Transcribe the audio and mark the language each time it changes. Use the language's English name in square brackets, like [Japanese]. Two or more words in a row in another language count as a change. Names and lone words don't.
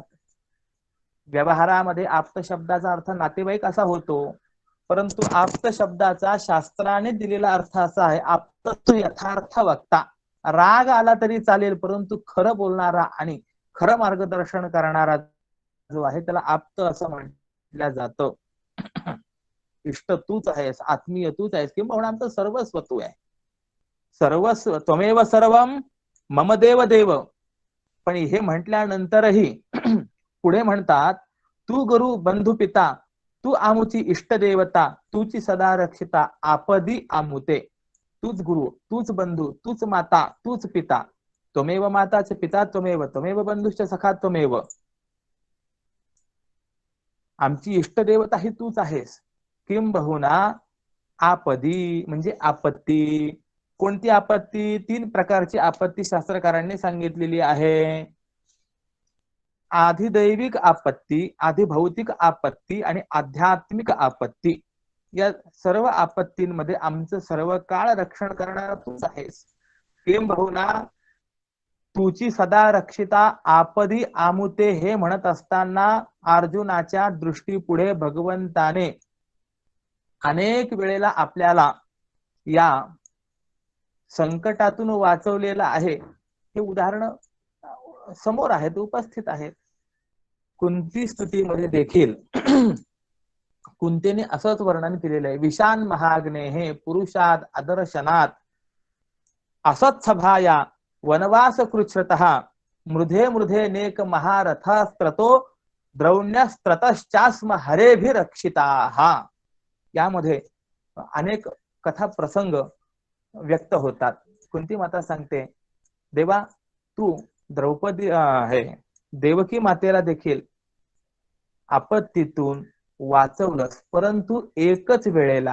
[Marathi] व्यवहारामध्ये आप्त शब्दाचा अर्थ नातेवाईक असा होतो, परंतु आप्त शब्दाचा शास्त्राने दिलेला अर्थ असा आहे, आप्त तो यथार्थ वक्ता. राग आला तरी चालेल, परंतु खरं बोलणारा आणि खरं मार्गदर्शन करणारा जो आहे त्याला आप्त असं म्हटलं जातं. इष्ट तूच आहेस, आत्मीय तूच आहेस, किंवा आमचं सर्वस्व तू आहे. [Sanskrit] सर्वस्व त्वमेव सर्वम मम देव देव. [Marathi] पण हे म्हटल्यानंतरही पुढे म्हणतात, तू गुरु बंधू पिता, तू आमुची इष्ट देवता, तुची सदा रक्षिता, आपदी आमुते. तूच गुरु, तूच बंधू, तूच माता, तूच पिता. [Sanskrit] त्वमेव माताच पिता त्वमेव, त्वमेव बंधुश्च सखा त्वमेव. [Marathi] आमची इष्ट देवता ही तूच आहेस. किंबहुना आपदी म्हणजे आपत्ती. कोणती आपत्ती? 3 प्रकारची आपत्ती शास्त्रकारांनी सांगितलेली आहे. आधिदैविक आपत्ती, आधिभौतिक आपत्ती आणि आध्यात्मिक आपत्ती. या सर्व आपत्तींमध्ये आमचं सर्व काळ रक्षण करणारा तूच आहेस. किंबहुना तुची सदा रक्षिता आपदी आमुते हे म्हणत असताना अर्जुनाच्या दृष्टीपुढे भगवंताने अनेक वेळेला आपल्याला या संकटातून वाचवलेलं आहे. हे उदाहरण समोर आहेत, उपस्थित आहेत. कुंती स्तुतीमध्ये देखील कुंतीने असंच वर्णन केलेलं आहे, [Sanskrit] विशान महाग्ने हे पुरुषाद अदर्शनात असत्सभाया वनवास कृच्छ्रतः मृधे मृधे नेक महारथस्त्रतो द्रौण्यस्त्रतश्चास्म हरेभिरक्षिताः. [Marathi] यामध्ये अनेक कथा प्रसंग व्यक्त होतात. कुंती माता सांगते, देवा तू द्रौपदी आहे देवकी मातेला देखील आपत्तीतून वाचवलंस, परंतु एकच वेळेला.